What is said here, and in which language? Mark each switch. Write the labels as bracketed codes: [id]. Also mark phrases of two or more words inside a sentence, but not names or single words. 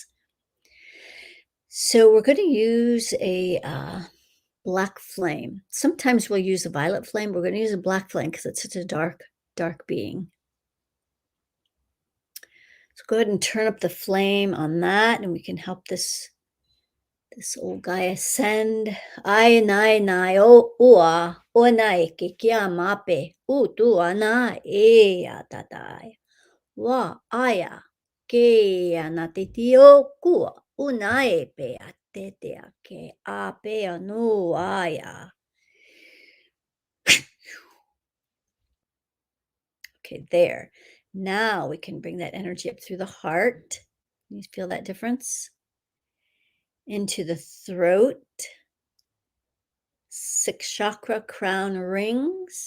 [en] So we're going to use a black flame. Sometimes we'll use a violet flame. We're going to use a black flame because it's such a dark being. So go ahead and turn up the flame on that, and we can help this old guy ascend. Ai nai o ua o nai ke kia mape u tu ana e a tatai. Wa aya ke ana te tio kua unai pe a te te a ke a pe anu aya. Okay, there. Now we can bring that energy up through the heart. You feel that difference? Into the throat. 6 chakra crown rings.